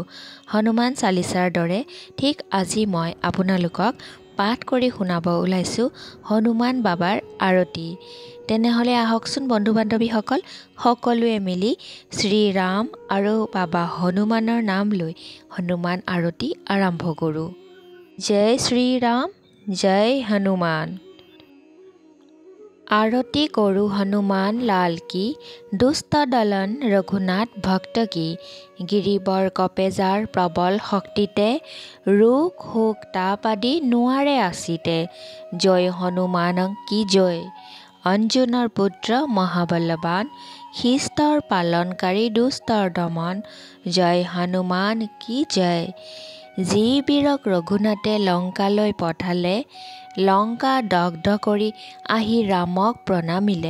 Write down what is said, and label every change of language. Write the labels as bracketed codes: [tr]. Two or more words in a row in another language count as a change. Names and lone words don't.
[as] হনুমান চালিচাৰ দৰে ঠিক আজি মই আপোনালোকক পাঠ কৰি শুনাব ওলাইছোঁ হনুমান বাবাৰ আৰতি। তেনেহ'লে আহকচোন বন্ধু বান্ধৱীসকল, সকলোৱে মিলি শ্ৰীৰাম আৰু বাবা হনুমানৰ নাম লৈ হনুমান আৰতি আৰম্ভ কৰোঁ। জয় শ্ৰীৰাম, জয় হনুমান। [hi] आरती करू हनुमान लाल की, दुष्ट दलन रघुनाथ भक्त की। [as] গিৰিবৰ কঁপে যাৰ প্ৰবল শক্তিতে, ৰোগ শোক তাপ আদি নোৱাৰে আছিতে। [hi] जय हनुमान की जय। [as] অঞ্জনৰ পুত্ৰ মহাবলৱান, শিষ্টৰ পালনকাৰী দুষ্টৰ দমন। [hi] जय हनुमान की जय। [as] যি বীৰক ৰঘুনাথে লংকালৈ পঠালে, লংকা দগ্ধ কৰি আহি ৰামক প্ৰণামিলে।